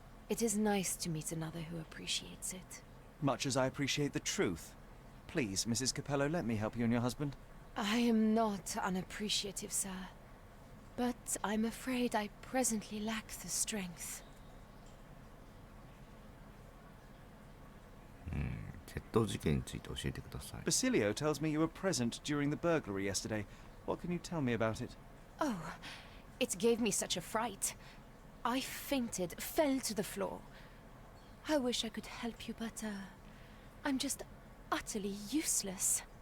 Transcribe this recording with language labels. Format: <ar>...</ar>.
<en>It is nice to meet another who appreciates it. Much as I appreciate the truth. Please, Mrs. Capello, let me help you and your husband. I am not unappreciative, sir. But I'm afraid I presently lack the strength.</en> <ja>窃盗事件について教えてください。</ja> <en>Basilio tells me you were present during the burglary yesterday. What can you tell me about it? Oh, it gave me such a fright. I fainted, fell to the floor. I wish I could help you, but, I'm just utterly useless.</en>